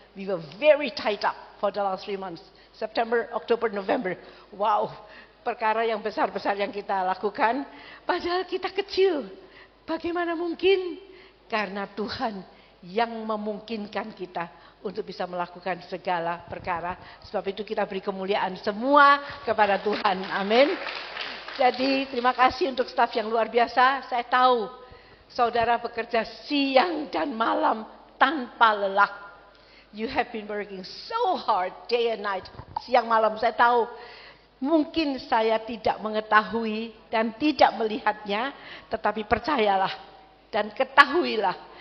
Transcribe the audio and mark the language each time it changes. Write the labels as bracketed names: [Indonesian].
[English] We were very tight up for the last 3 months. September, October, November. [Indonesian] Wow, perkara yang besar-besar yang kita lakukan. Padahal kita kecil. Bagaimana mungkin? Karena Tuhan yang memungkinkan kita untuk bisa melakukan segala perkara. Sebab itu kita beri kemuliaan semua kepada Tuhan. Amin. Jadi terima kasih untuk staf yang luar biasa. Saya tahu saudara bekerja siang dan malam tanpa lelah. [English] You have been working so hard day and night. [Indonesian] Siang malam saya tahu. Mungkin saya tidak mengetahui dan tidak melihatnya. Tetapi percayalah dan ketahuilah.